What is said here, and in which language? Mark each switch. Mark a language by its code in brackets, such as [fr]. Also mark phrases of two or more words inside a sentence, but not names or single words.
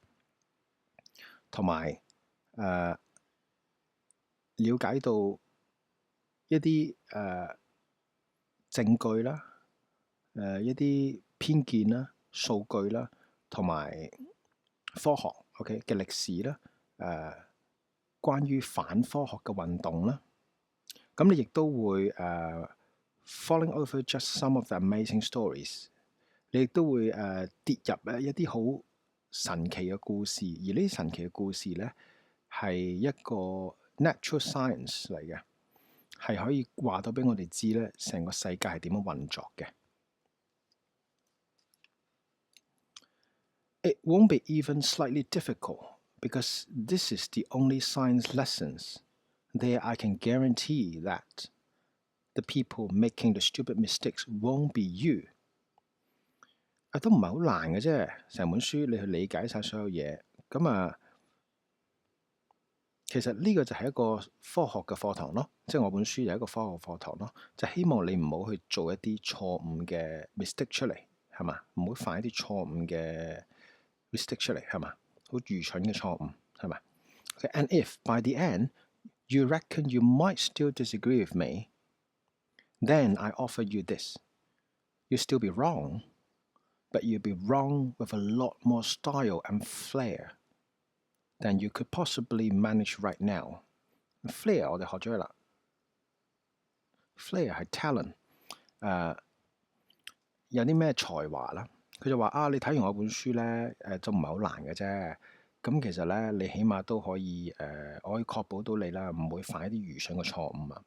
[yue] 同埋了解到一啲證據啦，一啲偏見啦、數據啦，同埋科學 OK 嘅歷史啦，關於反科學嘅運動啦，咁你亦都會 [en] falling over just some of the amazing stories， [yue] 你亦都會跌入一啲好神奇嘅故事，而呢啲神奇嘅故事咧係一個 [en] natural science [yue] 嚟嘅，係可以話到俾我哋知咧，成個世界係點樣運作嘅。 [en] It won't be even slightly difficult because this is the only science lessons. There I can guarantee that the people making the stupid mistakes won't be you. [yue] 都唔係好難嘅啫，成本書你去理解晒所有嘢，咁其實呢個就係一個科學嘅課堂咯，即係我本書就係一個科學課堂咯，就希望你唔好去做一啲錯誤嘅 mistake 出嚟，係嘛？唔好犯一啲錯誤嘅 mistake 出嚟，係嘛？好愚蠢嘅錯誤，係咪 [en] ？And if by the end you reckon you might still disagree with me, then I offer you this. You'll still be wrong, but you'll be wrong with a lot more style and flair than you could possibly manage right now. [yue] Flair 我哋學咗啦 ，flair 係 talent，有啲咩才華啦？佢就話你睇完我本書咧，就唔係好難嘅啫。咁其實咧，你起碼都可以我可以確保到你啦，唔會犯一啲愚蠢嘅錯誤啊。